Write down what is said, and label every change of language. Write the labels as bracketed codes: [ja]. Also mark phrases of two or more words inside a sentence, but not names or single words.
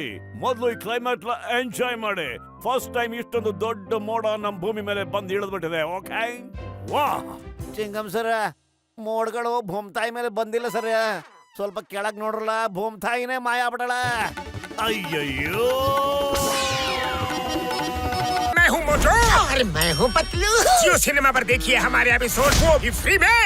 [kn] ಮೊದಲು ಈ [en] climate enjoy [kn] ಮಾಡಿ. [en] first time [kn] ಇಷ್ಟೊಂದು ದೊಡ್ಡ ಮೋಡ ನಮ್ ಭೂಮಿ ಮೇಲೆ ಬಂದು ಇಳಿದ್ಬಿಟ್ಟಿದೆ. ಓಕೆ? ವಾ ಚಿಂಗಂ ಸರ್, ಮೋಡ್ಗಳು ಭೂಮ್ತಾಯಿ ಮೇಲೆ ಬಂದಿಲ್ಲ ಸರ್. ಸ್ವಲ್ಪ ಕೆಳಗ್ ನೋಡ್ರಲ್ಲ, ಭೂಮ್ತಾಯಿನೇ ಮಾಯ ಆಗ್ಬಿಡಲ್ಲ. ಅಯ್ಯಯ್ಯೋ, [hi] मैं हूँ मोटू और मैं हूँ पतलू। जियो सिनेमा पर देखिए हमारे एपिसोड वो भी फ्री में।